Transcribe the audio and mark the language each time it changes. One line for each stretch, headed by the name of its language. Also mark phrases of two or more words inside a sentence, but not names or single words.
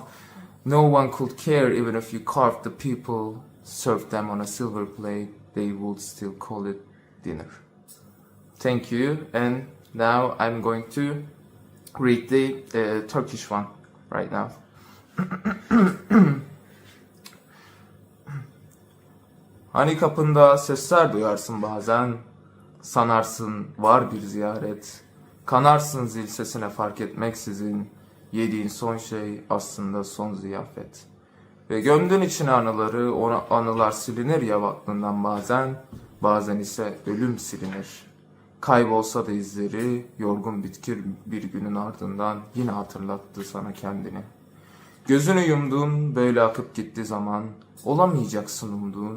English: No one could care even if you carved the people, served them on a silver plate. They would still call it dinner. Thank you. And now I'm going to read the Turkish one right now.
Turkish: Hani kapında sesler duyarsın bazen, sanarsın var bir ziyaret, kanarsın zil sesine fark etmeksizin, yediğin son şey aslında son ziyafet. Ve gömdün içine anıları, o anılar silinir ya aklından bazen, bazen ise ölüm silinir. Kaybolsa da izleri, yorgun bitkir bir günün ardından yine hatırlattı sana kendini. Gözünü yumdun, böyle akıp gitti zaman, olamayacaksın umduğun.